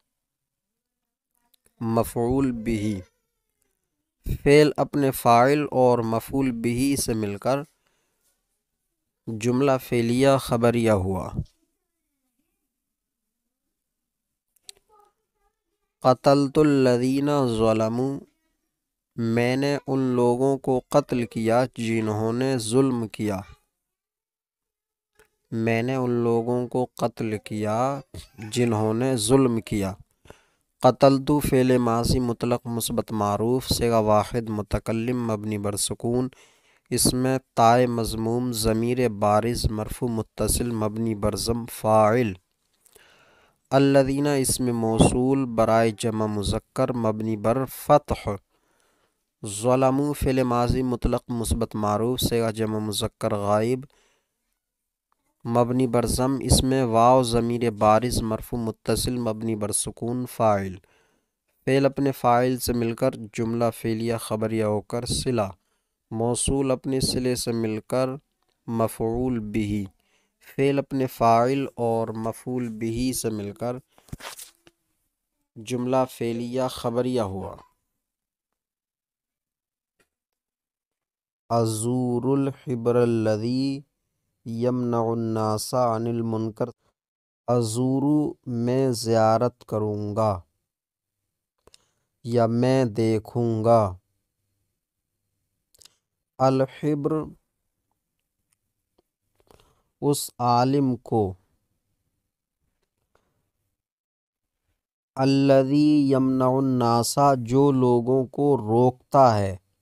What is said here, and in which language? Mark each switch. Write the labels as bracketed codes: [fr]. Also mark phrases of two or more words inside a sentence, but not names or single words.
[ur] مفعول بہ، فعل اپنے فاعل اور مفعول بہ سے مل کر جملہ فعلیہ خبریہ ہوا، [ar] قتلت الذین ظلموا [ur] میں نے ان لوگوں کو قتل کیا جنہوں نے ظلم کیا، میں نے ان لوگوں کو قتل کیا جنہوں نے ظلم کیا، قتلت فعل ماضی مطلق مثبت معروف صیغہ واحد متکلم مبنی بر سکون، اس میں تائے مضموم ضمیر بارز مرفوع متصل مبنی بر ضم فاعل، الذین اسم موصول برائے جمع مذکر مبنی بر فتح ظلموا فعل ماضی مطلق مثبت معروف صیغہ جمع مذکر غائب مبنی بر ضم، اس میں واو ضمیر بارز مرفوع متصل مبنی بر سکون فاعل، فعل اپنے فاعل سے مل کر جملہ فعلیہ خبریہ ہو کر صلہ، موصول اپنے صلے سے مل کر مفعول بہ، فعل اپنے فاعل اور مفعول بہ سے مل کر جملہ فعلیہ خبریہ ہوا۔ [ar] ازور الحبر الذی یمنع الناس عن المنکر، ازورو [ur] میں زیارت کروں گا یا میں دیکھوں گا، الحبر اس عالم کو، [ar] الذی یمنع الناس [ur] جو لوگوں کو روکتا ہے،